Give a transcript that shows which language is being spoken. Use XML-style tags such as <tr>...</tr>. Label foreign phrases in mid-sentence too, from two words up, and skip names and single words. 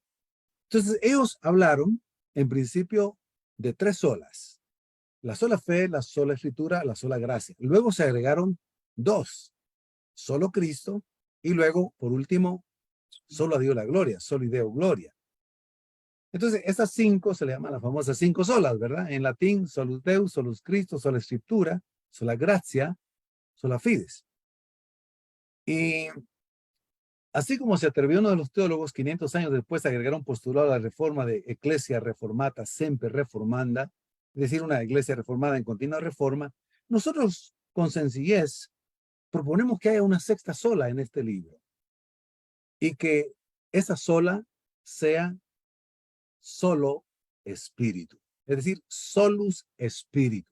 <es>Entonces, ellos hablaron en principio de tres solas: la sola fe, la sola escritura, la sola gracia. Luego se agregaron dos: solo Cristo, y luego, por último, solo a Dios la gloria, solo</es> <la>Deo gloria.</la> <es>Entonces, estas cinco se le llaman las famosas cinco solas, ¿verdad? En latín,</es> <la>solus Deus, solus Christo,</la> <es>sola escritura, sola gracia,</es> <la>sola fides.</la> <es>Y así como se atrevió uno de los teólogos 500 años después a agregar un postulado a la reforma de</es> <la>Ecclesia Reformata Semper Reformanda,</la> <es>es decir, una iglesia reformada en continua reforma, nosotros con sencillez proponemos que haya una sexta sola en este libro, y que esa sola sea solo espíritu, es decir, solus espíritu.</es>